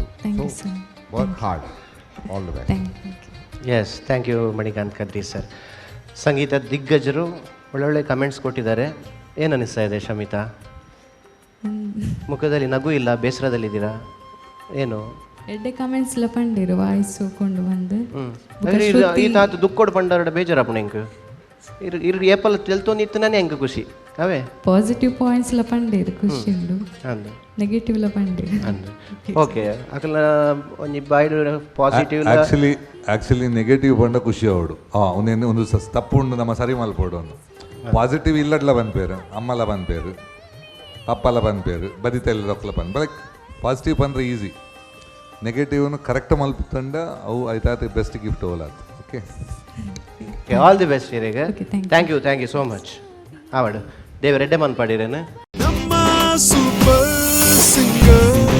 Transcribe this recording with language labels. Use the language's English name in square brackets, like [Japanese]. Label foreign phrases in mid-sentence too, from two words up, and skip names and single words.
[English] so work hard. all the best. yes, thank you Manikanth Kadri sir. [Kannada] ಸಂಗೀತ ದಿಗ್ಗಜರು ಒಳ್ಳೊಳ್ಳೆ ಕಮೆಂಟ್ಸ್ ಕೊಟ್ಟಿದ್ದಾರೆ. ಏನು ಅನ್ನಿಸ್ತಾ ಇದೆ ಶಮಿತಾ? ಮುಖದಲ್ಲಿ ನಗು ಇಲ್ಲ, ಬೇಸರದಲ್ಲಿದ್ದೀರಾ ಏನು? [Tulu] ಎಡ್ಡೆ ಕಮೆಂಟ್ಸ್ ಎಲ್ಲ ಪಂಡಿರು ವಾಯ್ಸು ಕೊಂಡು ಬಂದು ಈ ತಾತು ದುಕ್ಕೋಡು ಪಂಡಾರ ಬೇಜಾರಪ್ಪಣ ಹೆಂಗೆ ಇರು ಏಪಲ್ ತೆಲ್ತೊಂದಿತ್ತನೇ ಹೆಂಗೆ ಖುಷಿ ಅವೇ [English] positive points [Tulu] ಎಲ್ಲ ಪಂಡಿರು ಖುಷಿ ಉಂಡು, ಅಂದು ನೆಗೆಟಿವ್ ಎಲ್ಲ ಪಂಡಿರು ಅಂದು. ಓಕೆ, ಅಕಲ್ನ ಒಂಜಿ ಬಾಯ್ಡು ಪಾಸಿಟಿವ್ ಆ್ಯಕ್ಚುಲಿ ನೆಗೆಟಿವ್ ಬಂಡ ಖುಷಿ ಅವಡು ಒಂದು ತಪ್ಪು ಉಂಡು ನಮ್ಮ ಸರಿ ಮಲ್ಪೋಡು ಒಂದು ಪಾಸಿಟಿವ್ ಇಲ್ಲಡ್ಲ ಬಂದ್ಪೇರು, ಅಮ್ಮಲ ಬಂದ್ಪೇರು, ಪಪ್ಪಲ ಬಂದ್ಪೇರು, ಬದಿತೆಲ್ಲ ರೊಕ್ಕಲ ಬಂದು [English] like positive [Tulu] ಬಂದರೆ ಈಸಿ, ನೆಗೆಟಿವ್ನು ಕರೆಕ್ಟ್ ಮಲ್ಪಂಡ ಅವು ಆಯ್ತಾಯ್ತು [English] best gift [Tulu] ಹೋಲಾತು. ಓಕೆ, [English] all the best Hirega. thank you so much. [Tulu] ಆವಡು ದೇವ ರೆಡ್ಡೆ ಮನ್ ಪಾಡಿರೇನು [Kannada] ನಮ್ಮ [English] super singer.